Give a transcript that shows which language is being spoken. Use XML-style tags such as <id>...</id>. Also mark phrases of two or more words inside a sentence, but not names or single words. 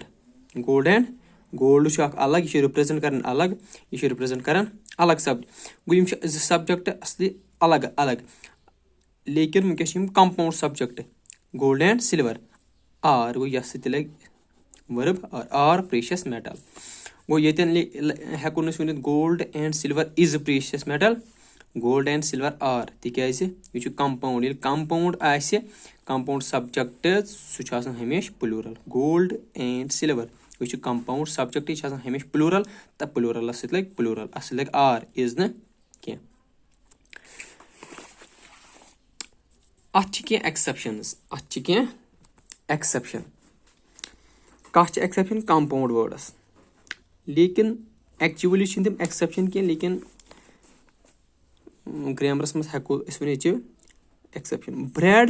<ks>گولڈ چھُ اکھ الگ یہِ چھُ رِپریزنٹ کران الگ یہِ چھُ رِپریزنٹ کران الگ گوٚو یِم چھِ زٕ سبجکٹ اصلی الگ الگ لیکن وُنکیٚس چھِ یِم</ks> <en>compound subject gold and silver are</en> <ks>گوٚو یتھ سۭتۍ تہِ لگہِ ؤرب</ks> <en>are precious metal</en> <ks>گوٚو ییٚتٮ۪ن ہٮ۪کو نہٕ أسۍ ؤنِتھ</ks> <en>gold and silver is precious metal gold and silver are</en> <ks>تِکیازِ یہِ چھُ کمپاوُنڈ ییٚلہِ کمپاوُنڈ آسہِ</ks> <en>compound subject</en> <ks>سُہ چھُ آسان ہمیشہِ پلوٗرل</ks> <en>gold and silver</en> <ks>یہِ چھُ</ks> <en>compound subject</en> <ks>یہِ چھُ آسان ہمیشہِ پلوٗرل تہٕ پلوٗرلس سۭتۍ لگہِ پلوٗرل اتھ سۭتۍ لگہِ</ks> <en>are is</en> <ks>نہٕ کینٛہہ اتھ چھِ کینٛہہ ایکسپشن کتھ چھِ ایکسپشن کمپاوُنڈ وٲڈس لیکن ایکچُؤلی چھِنہٕ تِم ایکسپشن کینٛہہ لیکن گرامرس منٛز ہٮ۪کو أسۍ ؤنِتھ یہِ ایکسپشن برٛیڈ</ks>